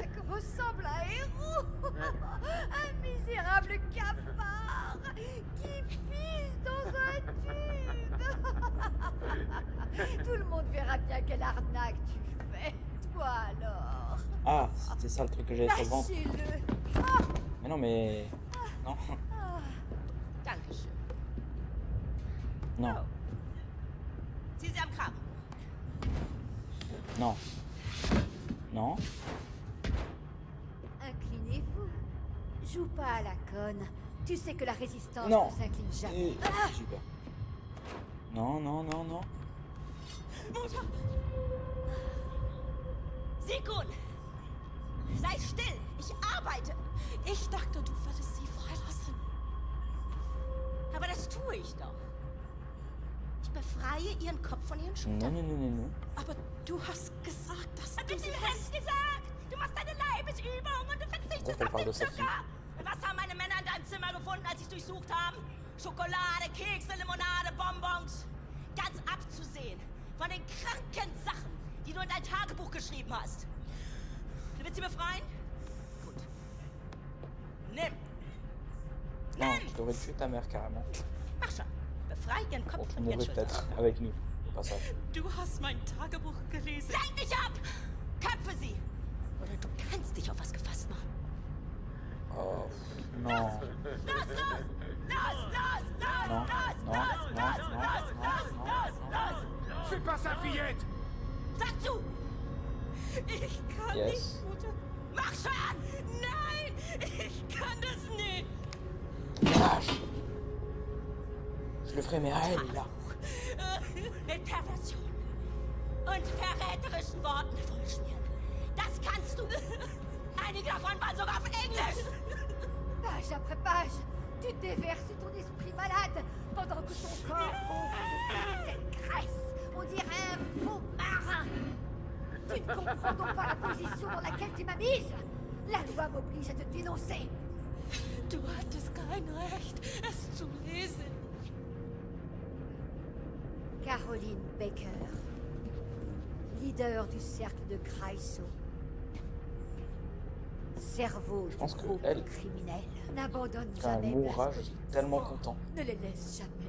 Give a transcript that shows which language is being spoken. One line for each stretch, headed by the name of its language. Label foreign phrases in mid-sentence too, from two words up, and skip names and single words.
French: chat qui ressemble à un héros. Un misérable cafard qui pisse dans un tube. Tout le monde verra bien quelle arnaque tu fais. Toi alors. Ah, c'était ça le truc que j'avais sur le ventre. Lâchez-le. Mais non, mais... Non.
German: Dankeschön.
French: Non.
German: Zieh sie am Kragen.
French: Non. Non. Inclinez-vous. Joue pas à la conne. Tu sais que la résistance Non. ne s'incline jamais. J'ai peur. Non, non, non, non.
German: Mutter! Sigrun! Sei still! Ich arbeite! Ich dachte, du würdest sie freilassen. Aber das tue ich doch. Ich befreie ihren Kopf von ihren
French: Non,
German: Schultern.
French: non, non, non, non.
German: Aber du hast gesagt, dass du sie hast gesagt! Du machst deine Leibesübung und du verzichtest auf den Zucker! Und was haben meine Männer in deinem Zimmer gefunden, als sie durchsucht haben? Schokolade, Kekse, Limonade, Bonbons. Ganz abzusehen von den kranken Sachen, die du in dein Tagebuch geschrieben hast. Du willst sie befreien? Gut. Nimm.
French: Non, je devrais tuer ta mère carrément.
German: Mach schon. Befrei ihren Kopf
French: Bon, tu
German: von ihren
French: mourrais
German: Schultern.
French: peut-être avec nous, au passage.
German: Du hast mein Tagebuch gelesen. Lenk nicht ab! Köpfe sie! Oder du kannst dich auf was gefasst machen.
French: Oh, non.
German: Los, los! Los, los, los,
French: Non,
German: los,
French: non,
German: los,
French: non,
German: los,
French: non,
German: los,
French: non,
German: los,
French: non,
German: los, los!
French: C'est pas ça, fillette!
German: Sag zu! Ich kann
English: Yes.
German: nicht, Mutter. Mach schon! Nein! Ich kann das nicht!
French: Lâche. Je le ferai, mais à elle, là.
German: Mit Perversion und verräterischen Worten vollschmieren. Das kannst du! Einige davon waren sogar auf Englisch!
French: Page après page, tu déverses ton esprit malade pendant que ton corps gonfle de cette graisse. On dirait un faux marin. Tu ne comprends donc pas la position dans laquelle tu m'as mise. La loi m'oblige à te dénoncer.
German: Du hattest kein Recht, es zu lesen.
French: Caroline Baker, leader du cercle de Kreisau. Cerveau Je pense du que groupe elle, criminel. N'abandonne quand elle jamais mourra, je Blaskowitz. suis tellement content. Ne les laisse jamais.